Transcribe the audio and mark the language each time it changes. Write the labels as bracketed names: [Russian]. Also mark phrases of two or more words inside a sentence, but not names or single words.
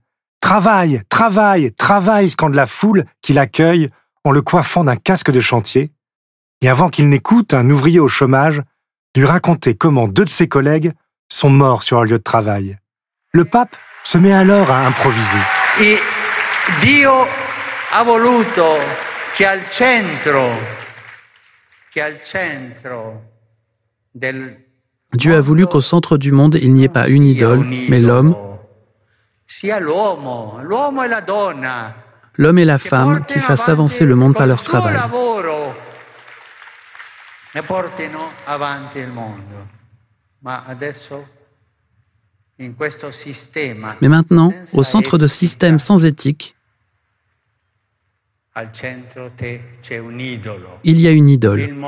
[French] « Travaille, travaille, travaille !» scande la foule qui l'accueille en le coiffant d'un casque de chantier. Et avant qu'il n'écoute, un ouvrier au chômage lui raconter comment 2 de ses collègues sont morts sur leur lieu de travail. Le pape se met alors à improviser. [Italian] Et Dio ha voluto che al centro del [French] Dieu a voulu qu'au centre du monde, il n'y ait pas une idole, mais l'homme, l'homme et la femme qui fassent avancer le monde par leur travail. Mais maintenant, au centre de systèmes sans éthique, il y a une idole.